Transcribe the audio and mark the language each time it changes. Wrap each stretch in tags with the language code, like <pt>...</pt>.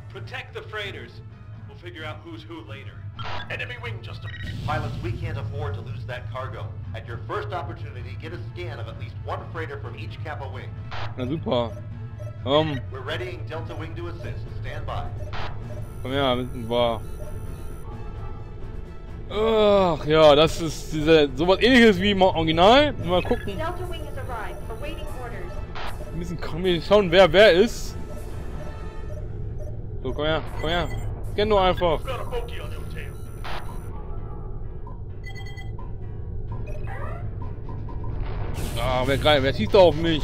<en>Protect the freighters. We'll figure out who's who later. Enemy wing just a... Pilots, we can't afford to lose that cargo. At your first opportunity, get a scan of at least one freighter from each Kappa wing.</en> <de>Na super.</de> <en>We're readying Delta Wing to assist. Stand by.</en> <de>Komm her, wissen wir. Ach ja, das ist sowas ähnliches wie im Original. Mal gucken.</de> <en>Delta Wing has arrived, awaiting orders.</en> <de>Wir müssen schauen, wer ist. So, komm her, komm her. Scan nur einfach.</de> <en>Got a bogey on your tail.</en> <de>Ah, wer schießt da auf mich?</de>